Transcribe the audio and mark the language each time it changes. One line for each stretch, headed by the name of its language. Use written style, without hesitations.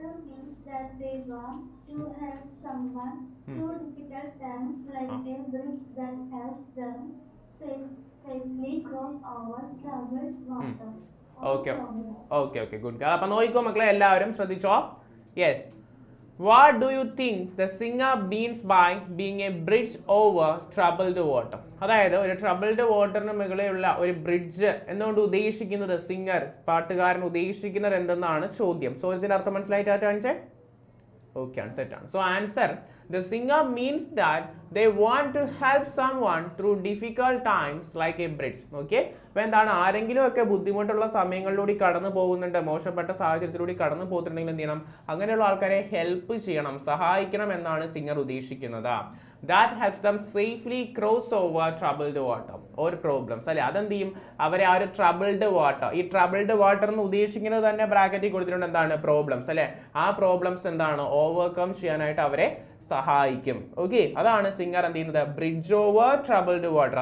English: Means that they want to help someone through difficult times, like a bridge that helps them safely cross over troubled water. Okay good.
Malayalam: അപ്പൊ നോക്കിക്കോ മക്കളെ, എല്ലാവരും ശ്രദ്ധിച്ചോ.
English: Yes. What do you think the singer means by being a bridge over troubled water?
Malayalam: അതായത് ഒരു troubled വാട്ടറിന് മുകളിലുള്ള ഒരു bridge എന്നുകൊണ്ട് ഉദ്ദേശിക്കുന്നത്, സിംഗർ പാട്ടുകാരൻ ഉദ്ദേശിക്കുന്നത് എന്തെന്നാണ് ചോദ്യം. ചോദ്യത്തിന്റെ അർത്ഥം മനസ്സിലായിട്ട് കാണിച്ചേ. ഓക്കെ ആണ്, സെറ്റ് ആണ്.
English: So answer, the singer means that they want to help someone through difficult times like a bridge.
Malayalam: Okay, അപ്പോൾ എന്താണ്, ആരെങ്കിലും ഒക്കെ ബുദ്ധിമുട്ടുള്ള സമയങ്ങളിലൂടെ കടന്നു പോകുന്നുണ്ട്, മോശപ്പെട്ട സാഹചര്യത്തിലൂടെ കടന്നു പോകുന്നുണ്ടെങ്കിൽ എന്ത് ചെയ്യണം, അങ്ങനെയുള്ള ആൾക്കാരെ ഹെൽപ്പ് ചെയ്യണം, സഹായിക്കണം എന്നാണ് സിംഗർ ഉദ്ദേശിക്കുന്നത്.
English: that helps them safely cross over troubled water or problems.
Malayalam: അല്ലെ, അതെന്ത് ചെയ്യും, അവരെ ആ ഒരു ട്രബിൾഡ് വാട്ടർ, ഈ ട്രബിൾഡ് വാട്ടർ എന്ന് ഉദ്ദേശിക്കുന്നത് തന്നെ ബ്രാക്കറ്റിൽ കൊടുത്തിട്ടുണ്ട്, എന്താണ്, പ്രോബ്ലംസ്. അല്ലെ, ആ പ്രോബ്ലംസ് എന്താണ്, ഓവർകം ചെയ്യാനായിട്ട് അവരെ സഹായിക്കും. ഓക്കെ, അതാണ് സിംഗർ എന്ത് ചെയ്യുന്നത്, ബ്രിഡ്ജ് ഓവർ ട്രബിൾഡ് വാട്ടർ.